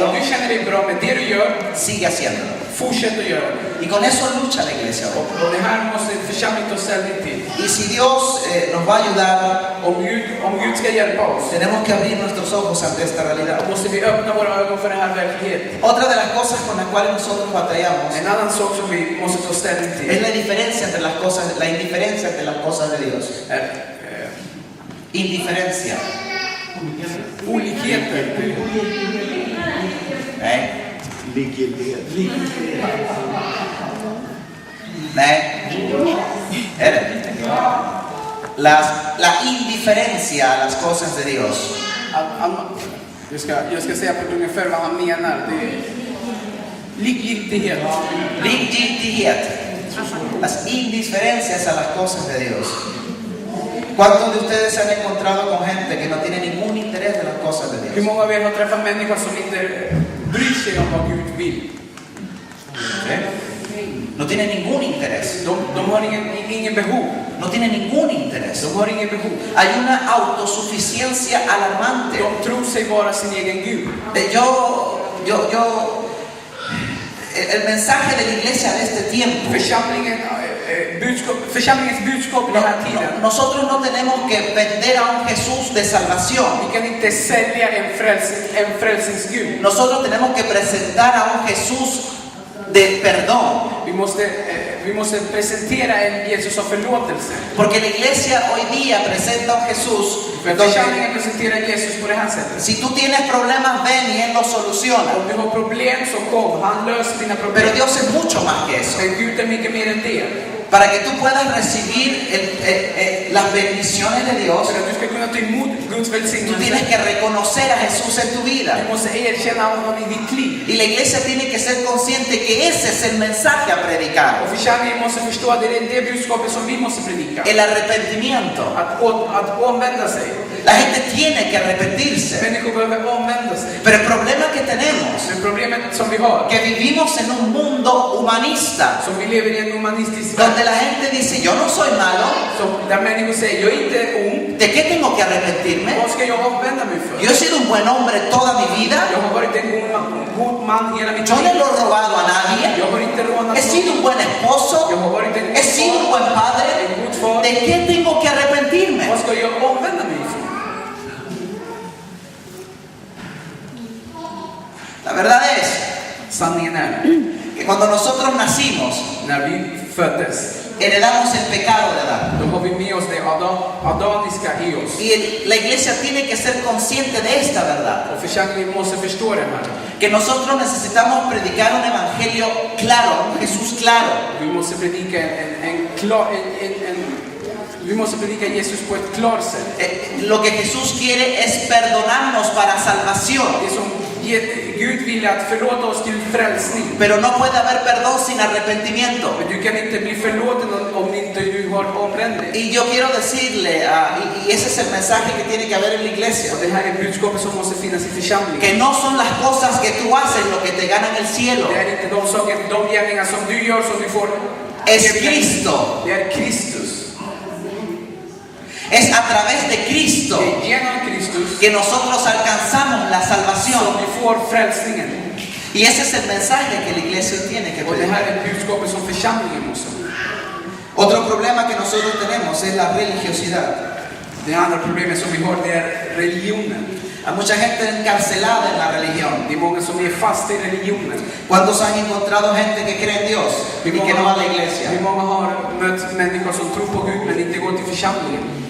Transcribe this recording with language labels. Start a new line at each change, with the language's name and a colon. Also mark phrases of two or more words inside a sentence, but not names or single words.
Swedish: Om du känner dig bra med det du gör,
Spanish: sigue haciéndolo.
Swedish: fortsätt att göra det.
Spanish: Y con eso lucha la iglesia hoy.
Swedish: Och det här måste församlingen ta ställning till.
Spanish: Y si Dios nos va a ayudar,
Swedish: Om Gud ska hjälpa oss,
Spanish: tenemos que abrir nuestros ojos ante esta realidad.
Swedish: då måste vi öppna våra ögon för den här verkligheten.
Spanish: Otra de las cosas con las cuales nosotros batallamos
Swedish: En annan sak som vi måste ta ställning
Spanish: es
Swedish: till
Spanish: la diferencia entre las cosas, la indiferencia entre las cosas de Dios.
Swedish: är
Spanish: Indiferencia.
Swedish: olikheter. ¿Eh?
Spanish: La indiferencia a las cosas de Dios.
Swedish: Jag ska säga på ungefär vad han menar. Det är likgiltighet. Likgiltighet.
Spanish: Las indiferencias a las cosas de Dios. ¿Cuántos de ustedes se han encontrado con gente que no tiene ningún interés de las cosas de
Swedish: Hur
Spanish: Dios?
Swedish: många av er har träffat människor som inte bryr sig om vad Gud vill?
Spanish: No tienen ningún interés.
Swedish: De har ingen behov.
Spanish: No tienen ningún interés.
Swedish: De har ingen behov.
Spanish: Hay una autosuficiencia alarmante.
Swedish: De tror sig vara sin egen Gud.
Spanish: El mensaje de la iglesia de este tiempo.
Swedish: Församlingens budskap i den här tiden.
Spanish: Nosotros no tenemos que vender a un Jesús de salvación.
Swedish: Vi kan inte sälja en frälsningsgud.
Spanish: Nosotros tenemos que presentar a un Jesús de perdón.
Swedish: Vi måste presentera en Jesus av förlåtelse.
Spanish: Porque la iglesia hoy día presenta a un Jesús.
Swedish: Församlingen presenterar Jesus på det här sättet.
Spanish: Si tú tienes problemas, ven y Él los soluciona.
Swedish: Om du har problem så kom, han löser dina problem.
Spanish: Pero Dios es mucho más que eso.
Swedish: Men Gud är mycket mer än det.
Spanish: Para que tú puedas recibir las bendiciones de Dios,
Swedish: För att du ska kunna ta emot Guds
Spanish: tú
Swedish: välsignelse.
Spanish: tienes que reconocer a Jesús en tu vida.
Swedish: Du måste erkänna honom i ditt liv.
Spanish: Y la iglesia tiene que ser consciente que ese es el mensaje a predicar.
Swedish: Och församlingen måste förstå att det är det budskapet som vi måste predika.
Spanish: El arrepentimiento.
Swedish: Att omvända sig.
Spanish: La gente tiene que arrepentirse.
Swedish: Människor behöver omvända sig.
Spanish: Pero el problema que tenemos,
Swedish: Men problemet som vi har,
Spanish: que vivimos en un mundo humanista,
Swedish: som vi lever i en humanistisk värld,
Spanish: donde la gente dice, yo no soy malo,
Swedish: där människor säger, jag är inte ond.
Spanish: ¿de qué tengo que arrepentirme?
Swedish: Vad ska jag omvända mig för?
Spanish: Yo he sido un buen hombre toda mi vida.
Swedish: Jag har varit en god man hela mitt
Spanish: Yo no
Swedish: liv.
Spanish: le he robado a nadie.
Swedish: Jag har inte rånat
Spanish: He sido un buen esposo.
Swedish: Jag har varit en
Spanish: He sido un buen padre. ¿De qué tengo que arrepentirme?
Swedish: Vad ska jag omvända mig för?
Spanish: La verdad es
Swedish: Sanningen är,
Spanish: que cuando nosotros nacimos,
Swedish: när vi föddes,
Spanish: heredamos el pecado de Adán.
Swedish: då har vi med oss det adaniska i oss.
Spanish: Y la iglesia tiene que ser consciente de esta verdad.
Swedish: Och församlingen måste förstå det här.
Spanish: Que nosotros necesitamos predicar un evangelio claro, un Jesús claro.
Swedish: Vi måste predika vi måste predika Jesus på ett klart sätt.
Spanish: Lo que Jesús quiere es perdonarnos para salvación.
Swedish: Det som Gud vill att förlåta oss till frälsning.
Spanish: Pero no puede haber perdón sin arrepentimiento.
Swedish: Men du kan inte bli förlåten om inte du har omvänt dig.
Spanish: Y yo quiero decirle, y ese es el mensaje que tiene que haber en la iglesia,
Swedish: Och det här är budskapet som måste finnas i församlingen.
Spanish: que no son las cosas que tú haces lo que te ganan el cielo.
Swedish: Det är inte de gärningar som du gör som du får.
Spanish: Es Cristo.
Swedish: Det är Kristus.
Spanish: Es a través de Cristo
Swedish: Det är genom Kristus
Spanish: que nosotros alcanzamos la
Swedish: som
Spanish: salvación.
Swedish: vi får frälsningen.
Spanish: Y ese es el mensaje que la iglesia tiene que
Swedish: Och det här
Spanish: predicar.
Swedish: är budskapet som församlingen måste.
Spanish: Otro problema que nosotros tenemos es la religiosidad.
Swedish: Det andra problemet som vi har, det är religionen.
Spanish: Hay mucha gente encarcelada en la religión.
Swedish: Det är många som är fast i religionen.
Spanish: ¿Cuántos han encontrado gente que cree en Dios y que no va a la iglesia?
Swedish: Hur många har mött människor som tror på Gud men inte går till församlingen?